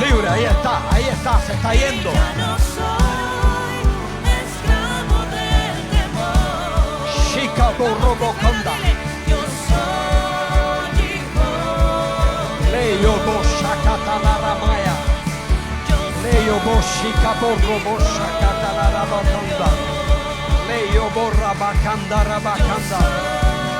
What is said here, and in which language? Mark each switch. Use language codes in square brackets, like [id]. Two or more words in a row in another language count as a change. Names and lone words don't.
[es] ahí está, se está yendo. Ya no soy esclavo del temor. Chica borroboconda. Yo soy hijo. Leyo boshakata la ramaya. Leyo boshika borroboshakata la rabaconda. Leyo borra bacanda rabacanda.